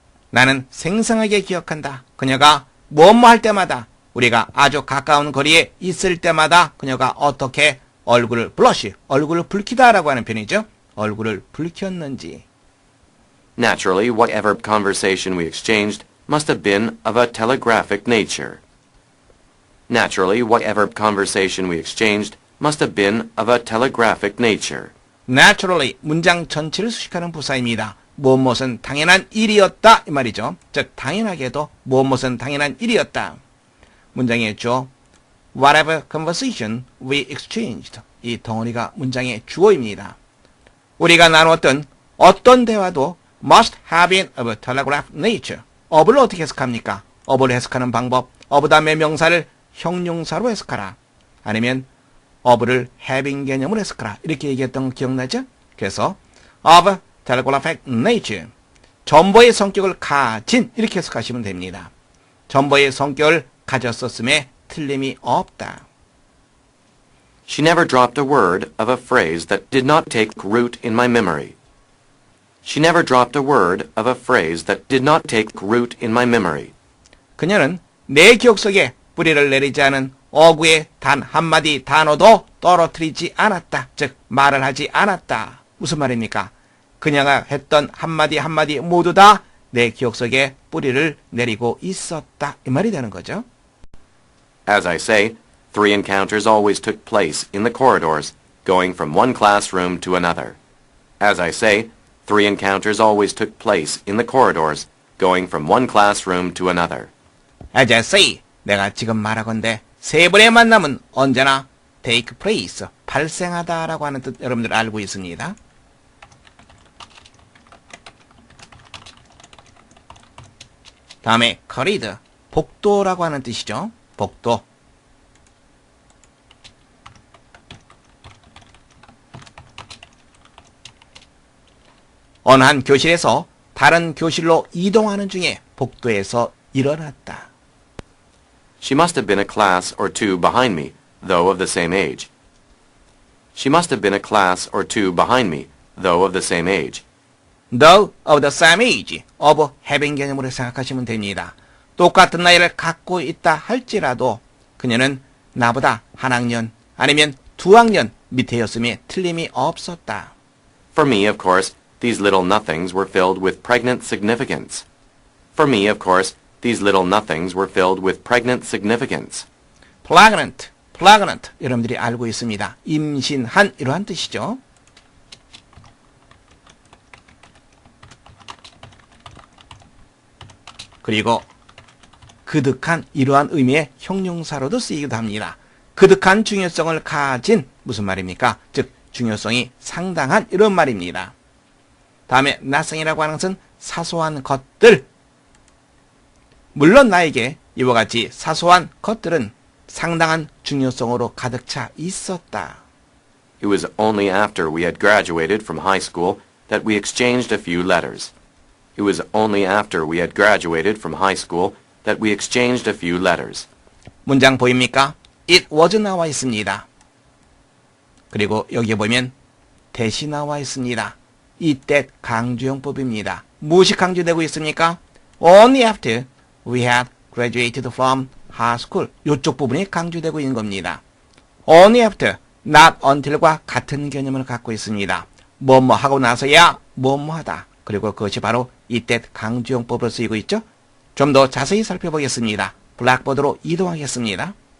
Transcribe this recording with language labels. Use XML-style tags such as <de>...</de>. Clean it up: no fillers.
<ko>나는 생생하게 기억한다. 그녀가 뭐뭐 할 때마다, 우리가 아주 가까운 거리에 있을 때마다 그녀가 어떻게 얼굴을 blush, 얼굴을 붉히다라고 하는 표현이죠. 얼굴을 붉혔는지.</ko> <en>Naturally, whatever conversation we exchanged must have been of a telegraphic nature. Naturally, whatever conversation we exchanged must have been of a telegraphic nature.</en> <ko>Naturally, 문장 전체를 수식하는 부사입니다. 무엇은 당연한 일이었다 이 말이죠. 즉 당연하게도 무엇은 당연한 일이었다. 문장의 주어</ko> <en>whatever conversation we exchanged,</en> <ko>이 덩어리가 문장의 주어입니다. 우리가 나누었던 어떤 대화도</ko> <en>must have been of a telegraph nature.</en> <ko>of를 어떻게 해석합니까? of를 해석하는 방법, of 다음에 명사를 형용사로 해석하라. 아니면 of를 having 개념으로 해석하라. 이렇게 얘기했던 거 기억나죠? 그래서</ko> <en>of telegraphic nature,</en> <ko>전보의 성격을 가진, 이렇게 해석하시면 됩니다. 전보의 성격을 가졌었음에 틀림이 없다.</ko> <en>She never dropped a word of a phrase that did not take root in my memory. She never dropped a word of a phrase that did not take root in my memory.</en> <ko>그녀는 내 기억 속에 뿌리를 내리지 않은 어구의 단 한마디 단어도 떨어뜨리지 않았다. 즉 말을 하지 않았다. 무슨 말입니까? 그녀가 했던 한마디 한마디 모두 다 내 기억 속에 뿌리를 내리고 있었다. 이 말이 되는 거죠.</ko> <en>As I say, 3 encounters always took place in the corridors, going from one classroom to another. As I say, 3 encounters always took place in the corridors, going from one classroom to another. As I say,</en> <ko>내가 지금 말하건대 세 번의 만남은 언제나 take place, 발생하다라고 하는 뜻 여러분들 알고 있습니다. 다음에 corridor, 복도라고 하는 뜻이죠. 복도. 어느 한 교실에서 다른 교실로 이동하는 중에 복도에서 일어났다.</ko> <en>She must have been a class or two behind me, though of the same age. She must have been a class or two behind me, though of the same age. Though of the same age, of having</en> <ko>개념으로 생각하시면 됩니다. 똑같은 나이를 갖고 있다 할지라도 그녀는 나보다 한 학년 아니면 두 학년 밑에였음에 틀림이 없었다.</ko> <en>For me, of course, these little nothings were filled with pregnant significance. For me, of course, these little nothings were filled with pregnant significance.</en> <ko>Pregnant, pregnant 여러분들이 알고 있습니다. 임신한 이러한 뜻이죠. 그리고 그득한 이러한 의미의 형용사로도 쓰이기도 합니다. 그득한 중요성을 가진 무슨 말입니까? 즉 중요성이 상당한 이런 말입니다. 다음에 nothing이라고 하는 것은 사소한 것들. 물론 나에게 이와 같이 사소한 것들은 상당한 중요성으로 가득 차 있었다.</ko> <en>It was only after we had graduated from high school that we exchanged a few letters. It was only after we had graduated from high school that we exchanged a few letters.</en> <ko>문장 보입니까?</ko> <en>It was</en> <ko>나와 있습니다. 그리고 여기에 보면 that이 나와 있습니다. 이때 강조용법입니다. 무엇이 강조되고 있습니까?</ko> <en>Only after we had graduated from high school.</en> <ko>이쪽 부분이 강조되고 있는 겁니다.</ko> <en>Only after,</en> <ko>not until과 같은 개념을 갖고 있습니다. 뭐뭐 하고 나서야 뭐뭐 하다. 그리고 그것이 바로 이때 강조용법으로 쓰이고 있죠. 좀 더 자세히 살펴보겠습니다. 블랙보드로 이동하겠습니다.</ko>